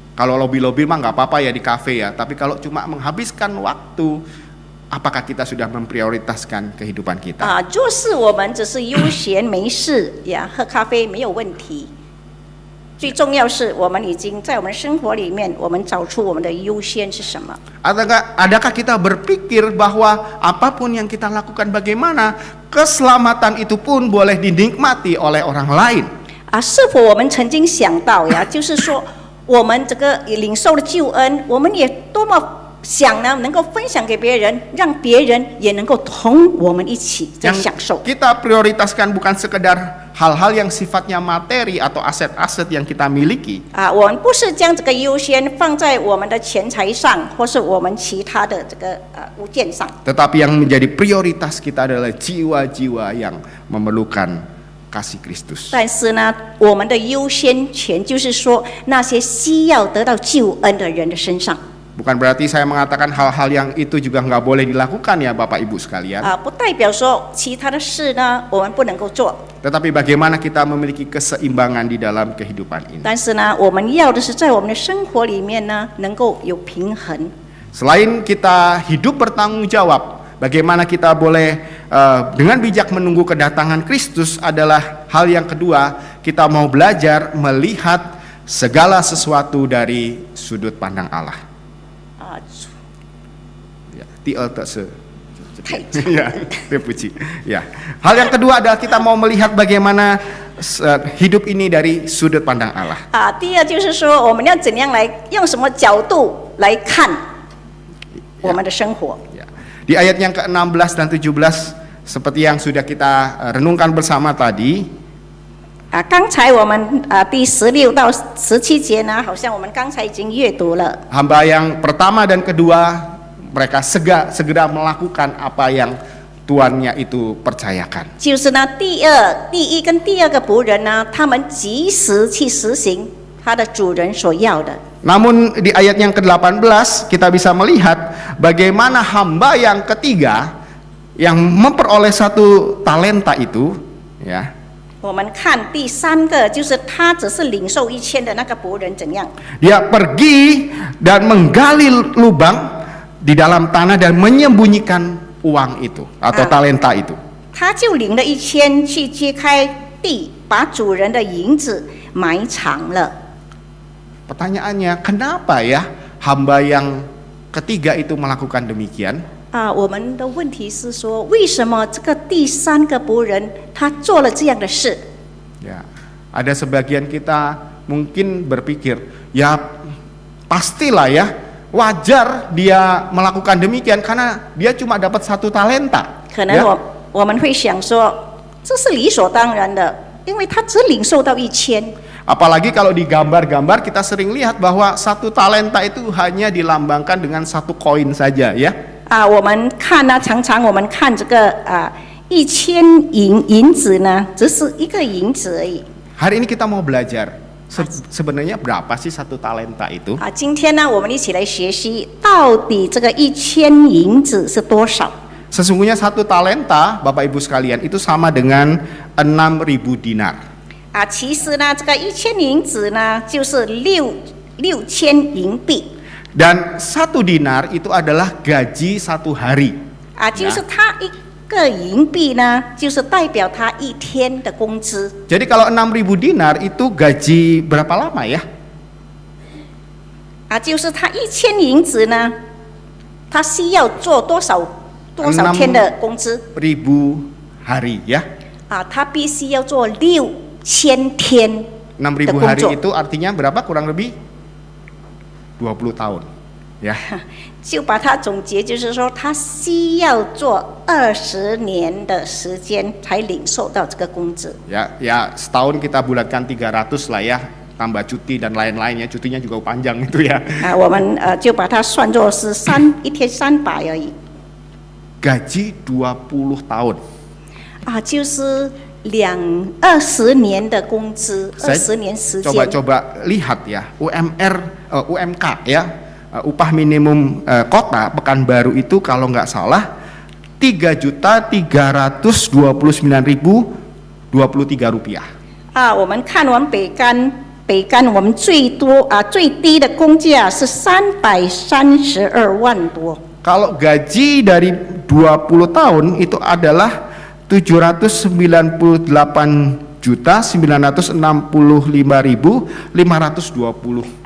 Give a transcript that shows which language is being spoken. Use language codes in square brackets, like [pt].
[id] Kalau lobby-lobby mah nggak apa-apa ya di kafe ya, tapi kalau cuma menghabiskan waktu, apakah kita sudah memprioritaskan kehidupan kita? [zh] 就是我们只是悠闲没事呀，喝咖啡没有问题。最重要是我们已经在我们生活里面，我们找出我们的优先是什么。 [id] Adakah kita berpikir bahwa apapun yang kita lakukan, bagaimana keselamatan itu pun boleh dinikmati oleh orang lain? [zh] 是否我们曾经想到呀？就是说，我们这个领受了救恩，我们也多么想呢，能够分享给别人，让别人也能够同我们一起在享受。 [id] Kita prioritaskan bukan sekedar hal-hal yang sifatnya materi atau aset-aset yang kita miliki. [zh] 我们不是将这个优先放在我们的钱财上，或是我们其他的这个物件上。 [id] Tetapi yang menjadi prioritas kita adalah jiwa-jiwa yang memerlukan kasih Kristus. [zh] 但是呢，我们的优先权就是说，那些需要得到救恩的人的身上。 [id] Bukan berarti saya mengatakan hal-hal yang itu juga nggak boleh dilakukan ya Bapak Ibu sekalian. [zh] 不代表说其他的事呢我们不能够做。 [id] Tetapi bagaimana kita memiliki keseimbangan di dalam kehidupan ini. [zh] 但是呢，我们要的是在我们的生活里面呢，能够有平衡。 [id] Selain kita hidup bertanggung jawab, bagaimana kita boleh dengan bijak menunggu kedatangan Kristus adalah hal yang kedua. Kita mau belajar melihat segala sesuatu dari sudut pandang Allah. 啊， [zh] Ya, 第二个是太 [id] ya, terpuji. Ya. Hal yang kedua adalah kita mau melihat bagaimana hidup ini dari sudut pandang Allah. [zh] 啊，第二就是说，我们要怎样来用什么角度来看我们的生活。 Ya. [id] Di ayat yang ke-16 dan 17 seperti yang sudah kita renungkan bersama tadi. [zh] 啊，刚才我们第16到17节呢，好像我们刚才已经阅读了。 [id] Hamba yang pertama dan kedua mereka segera melakukan apa yang tuannya itu percayakan. [zh] 就是呢，第一跟第二个仆人呢，他们及时去实行他的主人所要的。 [id] Namun di ayat yang ke-18 kita bisa melihat bagaimana hamba yang ketiga yang memperoleh 1 talenta itu, ya. [zh] 我们看第3个，就是他只是领受1000的那个仆人怎样？ [id] Dia pergi dan menggali lubang di dalam tanah dan menyembunyikan uang itu atau talenta itu. [zh] 他就领了1000去揭开地，把主人的银子埋藏了。 [id] Pertanyaannya, kenapa ya hamba yang ketiga itu melakukan demikian? [zh] 我们的问题是说，为什么这个第3个仆人他做了这样的事？ [id] Ya, ada sebagian kita mungkin berpikir, ya pastilah ya, wajar dia melakukan demikian karena dia cuma dapat 1 talenta. [zh] 可能我们会想说，这是理所当然的，因为他只领受到1000。 [id] Apalagi kalau di gambar-gambar kita sering lihat bahwa 1 talenta itu hanya dilambangkan dengan 1 koin saja, ya. [zh] 我们看呢，常常我们看这个1000银子呢，只是一个银子而已。 [id] Hari ini kita mau belajar sebenarnya berapa sih 1 talenta itu? [zh] 今天呢，我们一起来学习到底这个1000银子是多少。 [id] Sesungguhnya 1 talenta, Bapak Ibu sekalian, itu sama dengan 6.000 dinar. [zh] 其实呢，这个1000银子呢，就是6000银币。 [id] Dan 1 dinar itu adalah gaji 1 hari. [zh] 就是他一个银币呢，就是代表他一天的工资。 [id] Jadi kalau 6.000 dinar itu gaji berapa lama ya? [zh] 就是他1000银子呢，他需要做多少天的工资 [id] ？6.000 hari ya. [zh] 他必须要做6000天。 [id] 6.000 hari itu artinya berapa? Kurang lebih 20 tahun, ya. [zh] 就把它总结，就是说，他需要做20年的时间才领受到这个工资。 [id] Ya, setahun kita bulatkan 300 lah ya, tambah cuti dan lain-lainnya, cutinya juga panjang itu ya. [zh] 我们就把它算作是一天300而已。 [id] Gaji 20 tahun. [zh] 就是20年的工资，20年时间。 [id] Coba lihat ya, UMK ya, upah minimum kota Pekanbaru itu kalau nggak salah 3.329.023 rupiah. [zh] 我们看完北干，我们最低的工价是332万多。 [id] Kalau gaji dari 20 tahun itu adalah 799,965,520。